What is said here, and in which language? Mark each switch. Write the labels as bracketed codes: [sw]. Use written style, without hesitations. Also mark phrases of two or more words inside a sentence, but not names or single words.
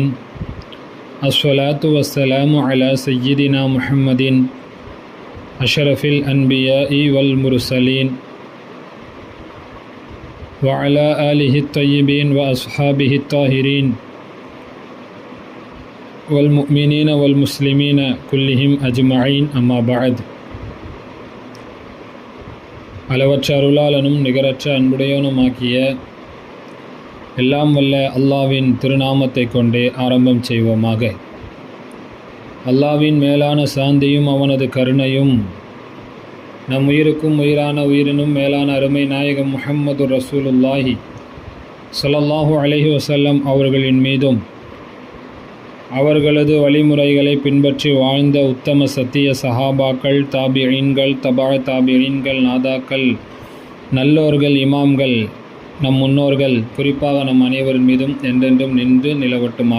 [ar] الصلاة والسلام على سيدنا محمد أشرف الأنبياء والمرسلين وعلى آله الطيبين وأصحابه الطاهرين والمؤمنين والمسلمين كلهم أجمعين. أما بعد. [ta] அளவற்ற அருளாளனும் நிகரற்ற அன்புடையவனுமாக்கிய எல்லாம் வல்ல அல்லாவின் திருநாமத்தை கொண்டே ஆரம்பம் செய்வோமாக. அல்லாவின் மேலான சாந்தியும் அவனது கருணையும் நம் உயிருக்கும் உயிரான உயிரினும் மேலான அருமை நாயகம் முஹம்மது [ar] رسول الله صلى الله عليه وسلم [ta] அவர்களின் மீதும் அவர்களது வழிமுறைகளை பின்பற்றி வாழ்ந்த உத்தம சத்திய சஹாபாக்கள், தாபிஈன்கள், தபா தாபிஈன்கள், நாதாக்கள், நல்லோர்கள், இமாம்கள், நம் முன்னோர்கள், குறிப்பாக நம் அனைவரின் மீதும் என்றென்றும் நின்று நிலவட்டுமாக.